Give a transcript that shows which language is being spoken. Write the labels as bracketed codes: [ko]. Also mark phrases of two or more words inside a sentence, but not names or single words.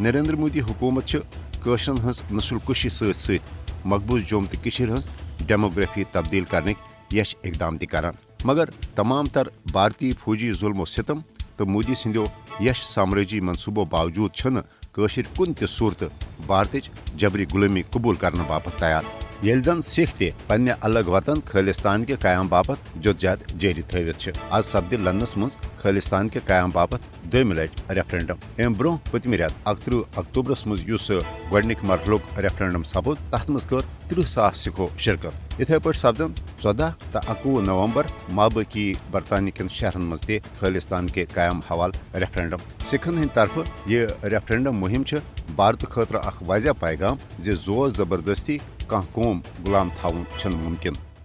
[ks] نریندر مودی حکومت قشرن ہز نسل کشی ست مقبوض جوم تو ہز ڈیموگرافی تبدیل کرنک یش اقدام تہ کران، مگر تمام تر بھارتی فوجی ظلم و ستم تو مودی سندیو یش سامرٲجی منصوبو باوجود چھنہ قشر کن تہ صورت بھارتچ جبری غلٲمی قبول کرنے باپت تیار، ییٚلہِ زن سکھ تہ پنہ الگ وطن خالستان کے قیام باپت جدوجہد جاری تھوت۔ آز سپدِ لندنس مز خالستان کے قیام باپت دویمہ لٹہ ریفرنڈم۔ ام برہ پتمہ رٮ۪تھ 31 اکتوبرس مز یس گۄڈنیک مرحلک ریفرنڈم سپود تتھ مز کر 30,000 سکھو شرکت۔ اتھے پٲٹھۍ سپدن 14 تو 21 نومبر مابقی برطانیہ کن شہرن مز تہ خالستان کے قیام حوالہ ریفرنڈم۔ سکھن ہند طرف یہ ریفرنڈم مہم بھارت خاطر اخ واضح پیغام زِ زور زبردستی کانٛہہ قوم غلام تھاوُن چھنہٕ ممکن۔